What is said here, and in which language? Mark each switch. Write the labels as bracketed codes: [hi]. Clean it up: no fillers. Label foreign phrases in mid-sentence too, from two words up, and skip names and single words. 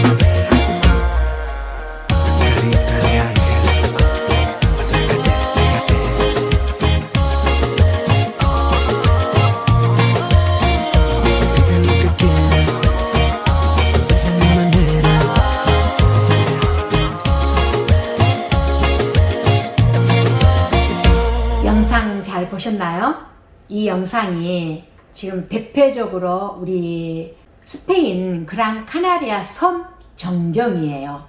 [es] Carita de ángel, acércate, pégate. Pide lo que quieras, de mi manera. [ko] 영상 잘 보셨나요? 이 영상이 지금 대표적으로 우리 스페인 그랑 카나리아 섬 전경이에요.